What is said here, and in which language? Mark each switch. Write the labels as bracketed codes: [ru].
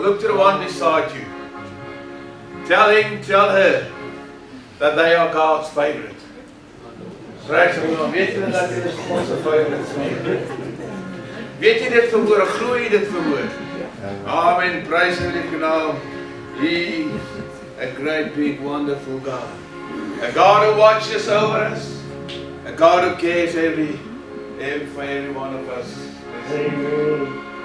[en] Look to the one beside you. Tell him, tell her that they are God's favorite. [af] Weet jy dat dit is God se favorite? Weet jy dit verhoor, glo jy dit verhoor? [en] Amen, praise the Lord now. He is a great, big, wonderful God. A God who watches over us. A God who cares for every one of us. Amen.